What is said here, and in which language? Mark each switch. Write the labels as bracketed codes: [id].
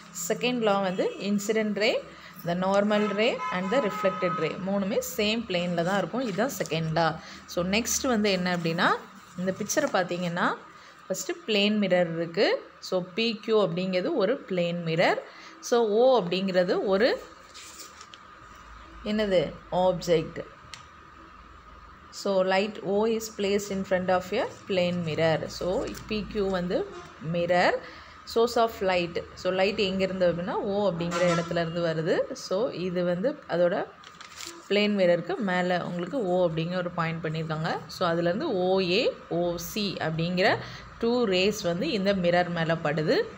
[ta] Second law வந்து incident ray, the normal ray and the reflected ரே மூணுமே same பிளேனில் தான் இருக்கும். இதுதான் செகண்ட் லா. ஸோ நெக்ஸ்ட் வந்து என்ன அப்படின்னா இந்த பிக்சரை பார்த்தீங்கன்னா ஃபஸ்ட்டு பிளேன் மிரர் இருக்குது. ஸோ PQ அப்படிங்கிறது ஒரு பிளேன் மிரர். ஸோ O அப்படிங்கிறது ஒரு என்னது object. So light [en] O is placed in front of a plane mirror. [ta] So PQ வந்து mirror, source of light. So light எங்கேருந்து அப்படின்னா O அப்படிங்கிற இடத்துலேருந்து வருது. ஸோ இது வந்து அதோட பிளேன் மிரருக்கு மேலே உங்களுக்கு O அப்படிங்கிற ஒரு பாயிண்ட் பண்ணியிருக்காங்க. ஸோ அதுலேருந்து OA OC அப்படிங்கிற 2 ரேஸ் வந்து இந்த மிரர் மேலே படுது.